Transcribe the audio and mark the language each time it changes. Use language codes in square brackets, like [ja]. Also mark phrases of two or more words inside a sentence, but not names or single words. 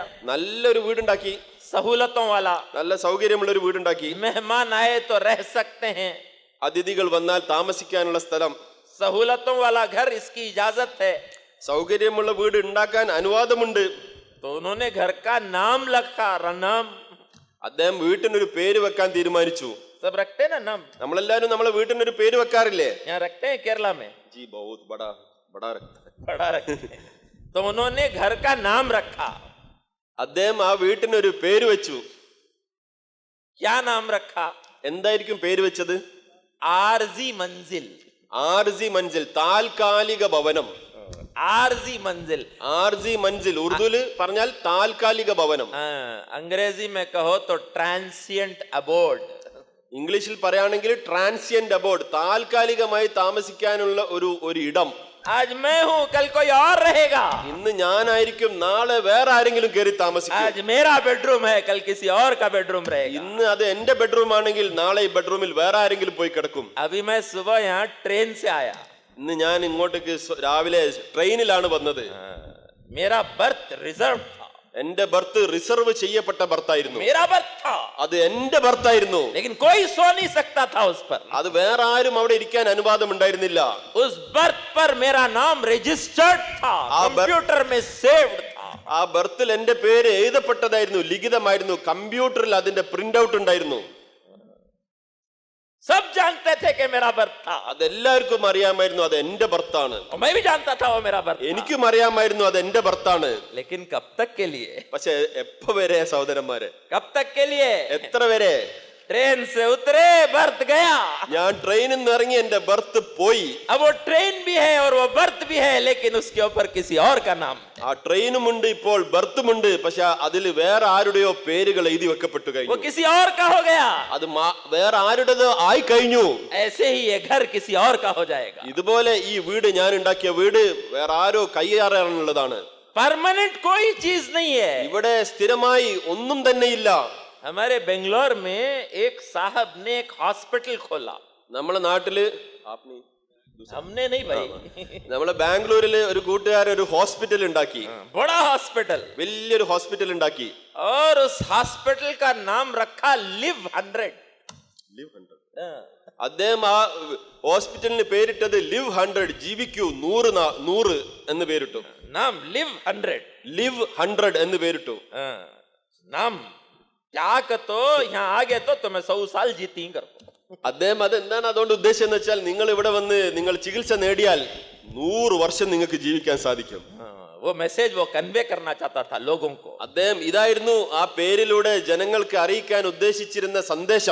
[ml] നല്ലൊരു വീടുണ്ടാക്കി. [hi] सहूलतों वाला. [ml] നല്ല സൗകര്യമുള്ള ഒരു വീടുണ്ടാക്കി. [hi] मेहमान आए तो रह सकते हैं. [ml] അതിഥികൾ വന്നാൽ താമസിക്കാനുള്ള സ്ഥലം. [hi] सहूलतों वाला घर, इसकी इजाजत है. [ml] സൗകര്യമുള്ള വീട് ഉണ്ടാക്കാൻ അനുവാദമുണ്ട്. [hi] तो उन्होंने घर का नाम रखा, नाम. [ml] അദ്ദേഹം വീട്ടിനൊരു പേര് വെക്കാൻ തീരുമാനിച്ചു. [hi] सब रखते हैं ना नाम. [ml] നമ്മളെല്ലാരും നമ്മളെ വീട്ടിനൊരു പേര് വെക്കാറില്ലേ? [hi] यहाँ रखते हैं केरला में. जी बहुत बड़ा बड़ा रखता है. बड़ा रखते हैं. तो उन्होंने घर का नाम रखा. [ml] അദ്ദേഹം ആ വീട്ടിനൊരു പേര് വെച്ചു. [hi] क्या नाम रखा? [ml] എന്തായിരിക്കും പേര് വെച്ചത്? [hi] आरजी मंजिल. [ml] ആർസി മൻസിൽ, താൽക്കാലിക ഭവനം. [hi] आरजी मंजिल. [ml] ആർസി മൻസിൽ ഉറുദുവില് പറഞ്ഞാൽ താൽക്കാലിക ഭവനം. [hi] अंग्रेजी में कहो तो [en] transient abode. [ml] ഇംഗ്ലീഷിൽ പറയുകയാണെങ്കിൽ [en] transient abode, [ml] താൽക്കാലികമായി താമസിക്കാനുള്ള ഒരു ഇടം. [hi] आज मैं हूं, कल कोई और रहेगा. [ml] ഇന്ന് ഞാനായിരിക്കും, നാളെ വേറെ ആരെങ്കിലും കയറി താമസിക്കും. [hi] आज मेरा बेडरूम है, कल किसी और का बेडरूम रहेगा. [ml] ഇന്ന് അത് എന്റെ ബെഡ്റൂം ആണെങ്കിൽ നാളെ ഈ ബെഡ്റൂമിൽ വേറെ ആരെങ്കിലും പോയി കിടക്കും. [hi] अभी मैं सुबह यहाँ ट्रेन से आया. [ml] ഇന്ന് ഞാൻ ഇങ്ങോട്ടേക്ക് രാവിലെ ട്രെയിനിലാണ് വന്നത്. [hi] मेरा [en] berth reserve [hi] था. [ml] എന്റെ [en] berth reserve [ml] ചെയ്യപ്പെട്ട ബർത്തായിരുന്നു. [hi] मेरा बर्थ था. [ml] അത് എന്റെ ബർത്തായിരുന്നു. [hi] लेकिन कोई सो नहीं सकता था उस पर. [ml] അത് വേറെ ആരും അവിടെ ഇരിക്കാൻ അനുവാദം ഉണ്ടായിരുന്നില്ല. [hi] उस बर्थ पर मेरा नाम रजिस्टर्ड था, कंप्यूटर में सेव्ड था. [ml] ആ ബർത്തിൽ എന്റെ പേര് എഴുതപ്പെട്ടതായിരുന്നു, ലിഖിതമായിരുന്നു. കമ്പ്യൂട്ടറിൽ അതിന്റെ [en] print out [ml] ഉണ്ടായിരുന്നു. [hi] सब जानते थे कि मेरा बर्थ था. [ml] അതെല്ലാവർക്കും അറിയാമായിരുന്നു അത് എന്റെ ബർത്താണ്. [hi] और मैं भी जानता था वो मेरा बर्थ था. [ml] എനിക്കും അറിയാമായിരുന്നു അത് എന്റെ ബർത്താണ്. [hi] लेकिन कब तक के लिए? [ml] പക്ഷെ എപ്പോ വരെ സഹോദരന്മാരെ? [hi] कब तक के लिए? [ml] എത്ര വരെ? [hi] ट्रेन से उतरे, बर्थ गया. [ml] ഞാൻ ട്രെയിനിൽ നിന്ന് ഇറങ്ങി, എന്റെ ബർത്ത് പോയി. [hi] अब वो ट्रेन भी है और वो बर्थ भी है, लेकिन उसके ऊपर किसी और का नाम. [ml] ആ ട്രെയിനുമുണ്ട്, ഇപ്പോൾ ബർത്തുമുണ്ട്, പക്ഷെ അതിൽ വേറെ ആരുടെയോ പേരുകൾ എഴുതി വെക്കപ്പെട്ടു [hi] वो [ml] കഴിഞ്ഞു. [hi] किसी और का हो गया. [ml] അത് വേറെ ആരുടേതോ ആയി കഴിഞ്ഞു. [hi] ऐसे ही ये घर किसी और का हो जाएगा. [ml] ഇതുപോലെ ഈ വീട്, ഞാൻ ഉണ്ടാക്കിയ വീട് വേറെ ആരോ കൈയാറാനുള്ളതാണ്. [hi] परमानेंट कोई चीज नहीं है. [ml] ഇവിടെ സ്ഥിരമായി ഒന്നും തന്നെ ഇല്ല. [hi] हमारे बेंगलोर में एक साहब ने एक हॉस्पिटल खोला. [ml] നമ്മളെ നാട്ടില്, [hi] हमने नहीं भाई, [ml] നമ്മളെ ബാംഗ്ലൂരില് ഒരു കൂട്ടുകാരൻ ഒരു ഹോസ്പിറ്റൽ ഉണ്ടാക്കി. [hi] बड़ा हॉस्पिटल. [ml] വലിയൊരു ഹോസ്പിറ്റൽ ഉണ്ടാക്കി. [hi] और उस हॉस्पिटल का नाम रखा लिव 100. [ml] അദ്ദേഹം ആ ഹോസ്പിറ്റലിന് പേരിട്ടത് ലിവ് 100, ജീവിക്കൂ 100 എന്ന് പേരിട്ടു. [hi] नाम लिव 100, [ml] ലിവ് 100 എന്ന് പേരിട്ടു. [hi] नाम क्या तो यहाँ आ गए तो मैं 100 साल जीती कर. [ml] അദ്ദേഹം അതെന്താണ് അതുകൊണ്ട് ഉദ്ദേശം എന്ന് വെച്ചാൽ, നിങ്ങൾ ഇവിടെ വന്ന് നിങ്ങൾ ചികിത്സ നേടിയാൽ 100 വർഷം നിങ്ങൾക്ക് ജീവിക്കാൻ സാധിക്കും. [hi] वो मैसेज वो कन्वे करना चाहता था लोगों को. [ml] അദ്ദേഹം ഇതായിരുന്നു ആ പേരിലൂടെ ജനങ്ങൾക്ക് അറിയിക്കാൻ ഉദ്ദേശിച്ചിരുന്ന സന്ദേശം.